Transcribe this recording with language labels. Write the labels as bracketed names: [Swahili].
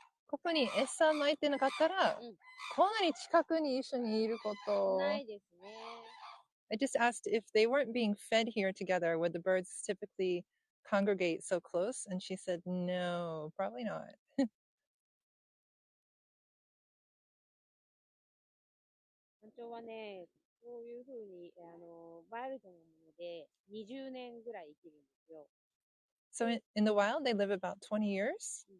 [Japanese] ここに餌撒いてなかったら、こんなに近くに一緒にいること。ないですね。 [English] I just asked if they weren't being fed here together, would the birds typically congregate so close? And she said, no, probably not. [Japanese] タンチョウはね、こういうふうに、ワイルドなもので20年ぐらい生きるんですよ。 [English] So in the wild, they live about 20 years?